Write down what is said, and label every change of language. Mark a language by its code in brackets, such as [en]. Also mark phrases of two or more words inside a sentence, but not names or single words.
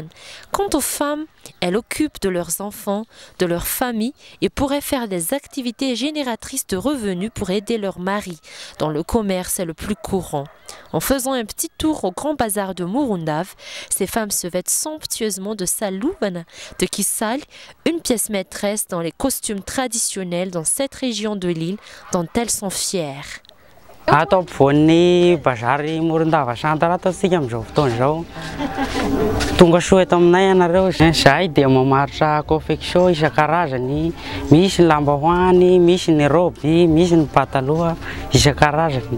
[fr] Quant aux femmes, elles occupent de leurs enfants, de leurs familles et pourraient faire des activités génératrices de revenus pour aider leurs maris, dont le commerce est le plus courant. En faisant un petit tour au grand bazar de Murundav, ces femmes se vêtent somptueusement de salouvan, de kissal, une pièce maîtresse dans les costumes traditionnels dans cette région de l'île dont elles sont fières. [mg] Ato poni bazary Morondava Santara ataontsika amin'izao fotoana izao. Tonga soa eto aminay ianareo. Zahay dia mamaritra confection isan-karazany, misy ny lambahoany, misy ny robe, misy ny pataloha isan-karazany.